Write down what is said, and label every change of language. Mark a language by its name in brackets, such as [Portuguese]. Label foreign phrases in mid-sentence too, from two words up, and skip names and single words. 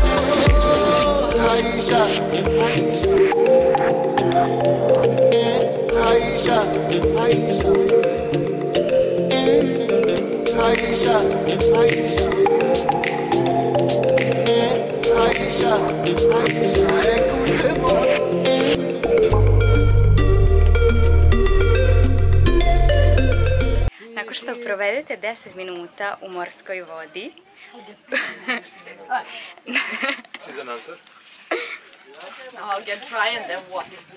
[French] Oh, Aïcha, Aïcha. Aïcha, Aïcha. Aïcha, Aïcha. Aïcha, Aïcha, écoute-moi. [Serbian] Nakon što provedete 10 minuta u morskoj vodi, [English] She's an answer. I'll get dry and then what?